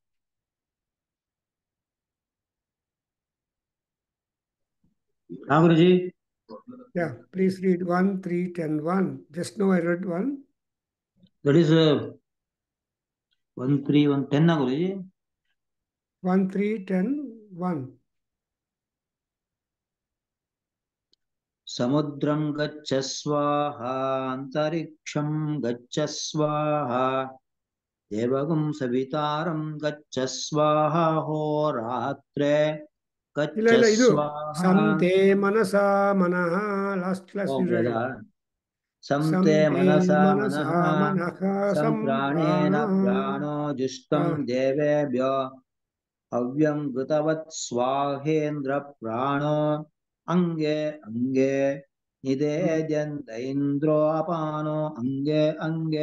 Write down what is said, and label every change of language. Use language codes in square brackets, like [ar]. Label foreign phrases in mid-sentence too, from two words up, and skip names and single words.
[en] Guruji. Yeah, please read 1, 3, 10, 1. Just now I read 1. That is 1, 3, 1, 10 Guruji. 1, 3, 10, 1. [sa] समुद्रं गच्छ स्वाहा अन्तरिक्षं गच्छ स्वाहा देवगुं सवितारं गच्छ स्वाहा होरात्रे [kn] ಇಲ್ಲ [sa] गच्छ [kn] ಇಲ್ಲ ಇದು [sa] स्वाहा ಸಂತೆ ಮನಸ ಮನಃ [en] last class [sa] ओम [en] you read [sa] वेदा [en] ಇಟ್ [sa] संते ಸಂತೆ मनसा ಮನಸ मनः ಮನಃ ಸಂಪ್ರಾಣ सम्प्राणेन प्राणो जुष्टं देवेभ्यो हव्यं कृतवत् स्वाहेन्द्र प्राणो अंगे अंगे निदेद्यन्त इन्द्रोऽपानो अंगे अंगे